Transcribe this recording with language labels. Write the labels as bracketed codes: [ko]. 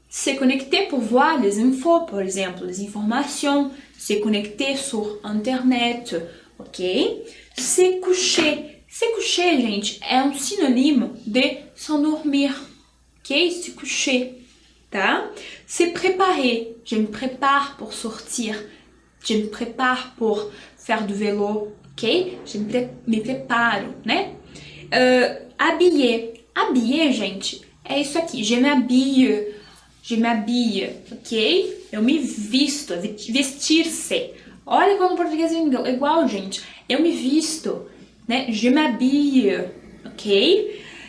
[fr] Se connecter pour voir les infos, por exemplo, les informations. Se connecter sur Internet, ok? Se coucher. [pt] Se coucher, gente, é um sinônimo de s'endormir, ok? [fr] Se coucher, tá? Se préparer. Je me prépare pour sortir. Je me prépare pour faire du vélo. Ok? Je me preparo, né? Habiller. [pt] Habiller, gente, é isso aqui. [fr] Je m'habille. Je m'habille, ok? Eu me visto. [pt] Vestir-se. Olha como o português é igual, gente. Eu me visto, né? Je m'habille, ok?